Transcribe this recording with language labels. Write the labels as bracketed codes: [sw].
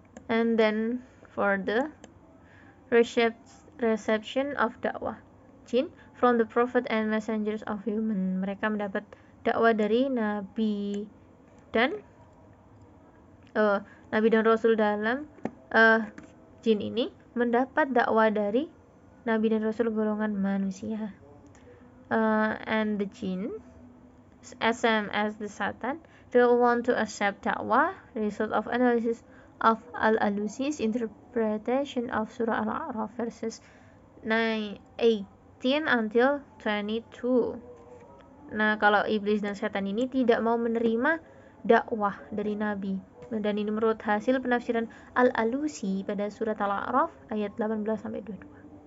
[en] And then for the reception of dakwah, jin from the prophet and messengers of human, [id] mereka mendapat dakwah dari nabi dan rasul. Dalam jin ini mendapat dakwah dari nabi dan rasul golongan manusia. [en] And the jinn, same as the Satan, they want to accept dakwah, result of analysis of Al-Alusi's interpretation of Surah Al-A'raf verses 18 until 22. [id] Nah, kalau iblis dan setan ini tidak mau menerima dakwah dari nabi, dan ini menurut hasil penafsiran Al-Alusi pada surat Al-A'raf ayat 18-22.